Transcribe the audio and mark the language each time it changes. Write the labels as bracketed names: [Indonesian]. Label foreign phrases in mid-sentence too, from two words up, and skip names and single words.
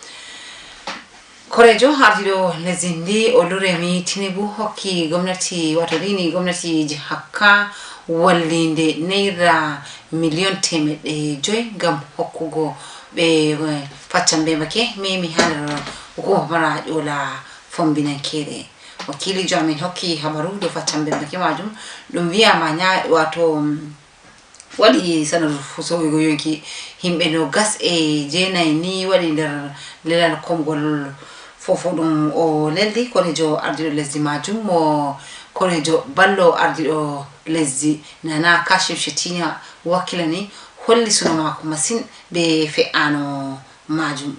[Fula] Korejo hardido lesindi Oluremi Tinubu hokki gwamnati wato rini gwamnati hakka wallinde naira million temedde joy gam hokkugo be faccambe make mimi hander ko mara jola fombinankere. Wakili Jamin hokki habaru do faccambe make majum dum wi'a manya wato wadi sanar fuso go yonki himbe no gas e jenay ni wadi der lelal komgol fofo dum o leldi korejo ardido lesdi majum mo korejo ballo ardido lesdi nana Kashim Shettima wakilani holli suno mako masin be fe'ano majum.